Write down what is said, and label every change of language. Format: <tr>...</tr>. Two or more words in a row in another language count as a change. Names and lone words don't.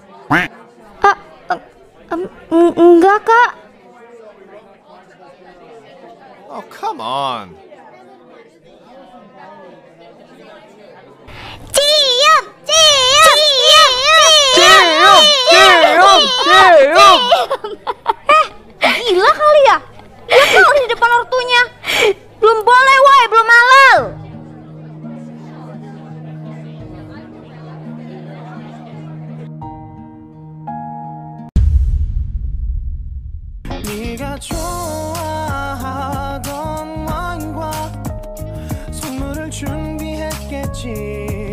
<id>Enggak kak.</id> <en>Oh, come on.</en> <id>Cium. Gila kali ya? Dia kau di depan ortunya. Belum boleh woy, belum halal.</id> <ko>네가 좋아하던 와인과 선물을 준비해 있겠지.</ko>